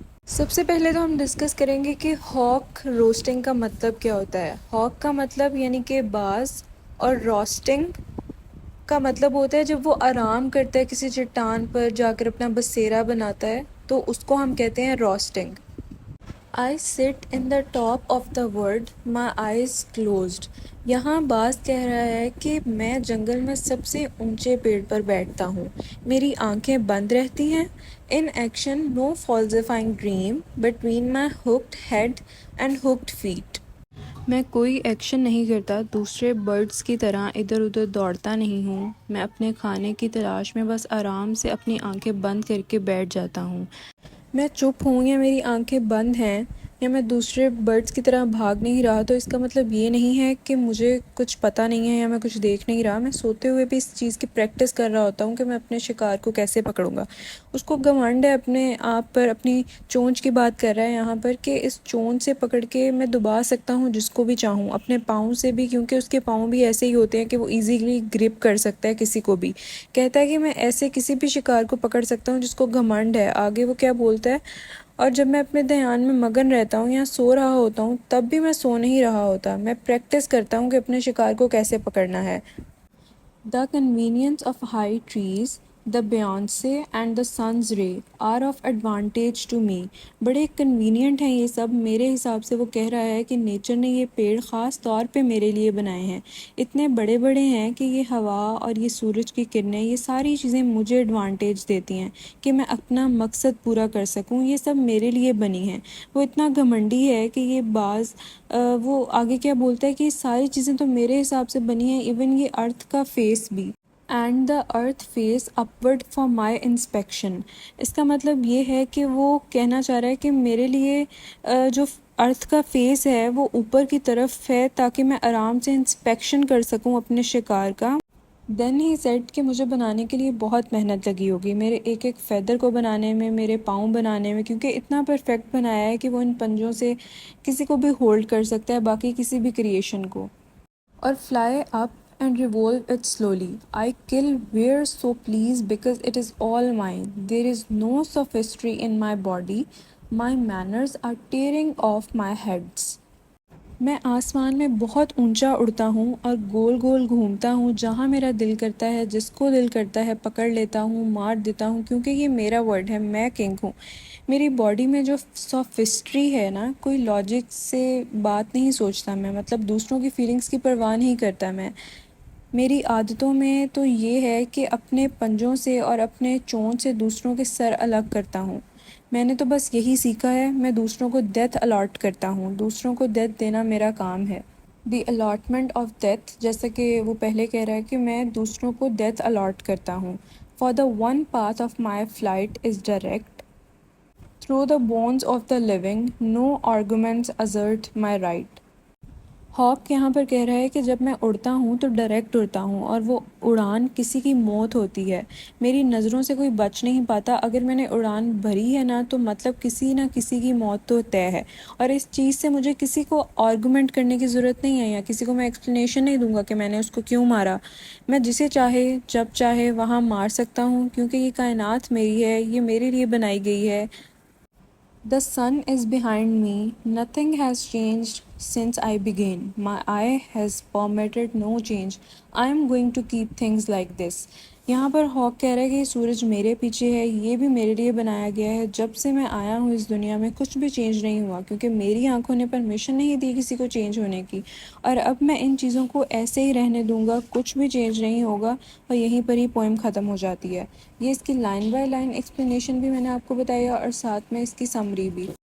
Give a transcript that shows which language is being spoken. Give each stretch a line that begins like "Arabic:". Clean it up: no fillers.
Urdu: سب سے پہلے تو ہم ڈسکس کریں گے کہ ہاک روسٹنگ کا مطلب کیا ہوتا ہے. ہاک کا مطلب یعنی کہ باز، اور روسٹنگ کا مطلب ہوتا ہے جب وہ آرام کرتا ہے کسی چٹان پر جا کر اپنا بسیرا بناتا ہے، تو اس کو ہم کہتے ہیں roasting.
English: I sit in the top of the world, my eyes closed.
Urdu: یہاں باز کہہ رہا ہے کہ میں جنگل میں سب سے اونچے پیڑ پر بیٹھتا ہوں، میری آنکھیں بند رہتی ہیں.
English: In action, no falsifying dream between my hooked head and hooked feet.
Urdu: میں کوئی ایکشن نہیں کرتا، دوسرے برڈز کی طرح ادھر ادھر دوڑتا نہیں ہوں. میں اپنے کھانے کی تلاش میں بس آرام سے اپنی آنکھیں بند کر کے بیٹھ جاتا ہوں. میں چپ ہوں یا میری آنکھیں بند ہیں یا میں دوسرے برڈز کی طرح بھاگ نہیں رہا، تو اس کا مطلب یہ نہیں ہے کہ مجھے کچھ پتہ نہیں ہے یا میں کچھ دیکھ نہیں رہا. میں سوتے ہوئے بھی اس چیز کی پریکٹس کر رہا ہوتا ہوں کہ میں اپنے شکار کو کیسے پکڑوں گا. اس کو گھمنڈ ہے اپنے آپ پر، اپنی چونچ کی بات کر رہا ہے یہاں پر، کہ اس چونچ سے پکڑ کے میں دبا سکتا ہوں جس کو بھی چاہوں، اپنے پاؤں سے بھی، کیونکہ اس کے پاؤں بھی ایسے ہی ہوتے ہیں کہ وہ ایزیلی گرپ کر سکتا ہے کسی کو بھی. کہتا ہے کہ میں ایسے کسی بھی شکار کو پکڑ سکتا ہوں جس کو گھمنڈ ہے. آگے وہ کیا بولتا ہے، اور جب میں اپنے دھیان میں مگن رہتا ہوں یا سو رہا ہوتا ہوں تب بھی میں سو نہیں رہا ہوتا، میں پریکٹس کرتا ہوں کہ اپنے شکار کو کیسے پکڑنا ہے.
English: The convenience of high trees, the Beyonce and the sun's ray are of advantage to me.
Urdu: بڑے کنوینئنٹ ہیں یہ سب میرے حساب سے. وہ کہہ رہا ہے کہ نیچر نے یہ پیڑ خاص طور پہ میرے لیے بنائے ہیں، اتنے بڑے بڑے ہیں کہ یہ ہوا اور یہ سورج کی کرنیں، یہ ساری چیزیں مجھے ایڈوانٹیج دیتی ہیں کہ میں اپنا مقصد پورا کر سکوں. یہ سب میرے لیے بنی ہیں. وہ اتنا گھمنڈی ہے کہ یہ باز وہ آگے کیا بولتا ہے کہ یہ ساری چیزیں تو میرے حساب سے بنی ہیں، ایون یہ ارتھ کا فیس بھی.
English: And the earth face upward for my inspection.
Urdu: اس کا مطلب یہ ہے کہ وہ کہنا چاہ رہا ہے کہ میرے لیے جو ارتھ کا فیس ہے وہ اوپر کی طرف ہے تاکہ میں آرام سے انسپیکشن کر سکوں اپنے شکار کا.
English: then he said
Urdu: کہ مجھے بنانے کے لیے بہت محنت لگی ہوگی، میرے ایک ایک فیدر کو بنانے میں، میرے پاؤں بنانے میں، کیونکہ اتنا پرفیکٹ بنایا ہے کہ وہ ان پنجوں سے کسی کو بھی ہولڈ کر سکتا ہے، باقی کسی بھی کریشن کو. اور
English: fly up and revolve it slowly. I kill where so please because it is all mine. There is no sophistry in my body. My manners are tearing off my heads.
Urdu: میں آسمان میں بہت اونچا اڑتا ہوں اور گول گول گھومتا ہوں، جہاں میرا دل کرتا ہے، جس کو دل کرتا ہے پکڑ لیتا ہوں، مار دیتا ہوں، کیونکہ یہ میرا ورڈ ہے، میں کنگ ہوں. میری باڈی میں جو سافسٹری ہے نا، کوئی لاجک سے بات نہیں سوچتا میں، مطلب دوسروں کی فیلنگز کی پرواہ نہیں کرتا میں. میری عادتوں میں تو یہ ہے کہ اپنے پنجوں سے اور اپنے چونچ سے دوسروں کے سر الگ کرتا ہوں. میں نے تو بس یہی سیکھا ہے. میں دوسروں کو ڈیتھ الاٹ کرتا ہوں، دوسروں کو ڈیتھ دینا میرا کام ہے.
English: the allotment of death,
Urdu: جیسا کہ وہ پہلے کہہ رہا ہے کہ میں دوسروں کو ڈیتھ الاٹ کرتا ہوں.
English: For the one path of my flight is direct through the bones of the living, no arguments assert my right.
Urdu: ہاک یہاں پر کہہ رہا ہے کہ جب میں اڑتا ہوں تو ڈائریکٹ اڑتا ہوں، اور وہ اڑان کسی کی موت ہوتی ہے. میری نظروں سے کوئی بچ نہیں پاتا. اگر میں نے اڑان بھری ہے نا، تو مطلب کسی نہ کسی کی موت تو طے ہے. اور اس چیز سے مجھے کسی کو آرگومنٹ کرنے کی ضرورت نہیں ہے، یا کسی کو میں ایکسپلینیشن نہیں دوں گا کہ میں نے اس کو کیوں مارا. میں جسے چاہے جب چاہے وہاں مار سکتا ہوں، کیونکہ یہ کائنات میری ہے، یہ میرے لیے بنائی گئی ہے.
English: The sun is behind me. Nothing has changed since I began. My eye has permitted no change. I am going to keep things like this.
Urdu: یہاں پر ہاک کہہ رہا ہے کہ یہ سورج میرے پیچھے ہے، یہ بھی میرے لیے بنایا گیا ہے. جب سے میں آیا ہوں اس دنیا میں کچھ بھی چینج نہیں ہوا، کیونکہ میری آنکھوں نے پرمیشن نہیں دی کسی کو چینج ہونے کی. اور اب میں ان چیزوں کو ایسے ہی رہنے دوں گا، کچھ بھی چینج نہیں ہوگا. اور یہیں پر ہی پوئم ختم ہو جاتی ہے. یہ اس کی لائن بائی لائن ایکسپلینیشن بھی میں نے آپ کو بتایا، اور ساتھ میں اس کی سمری بھی.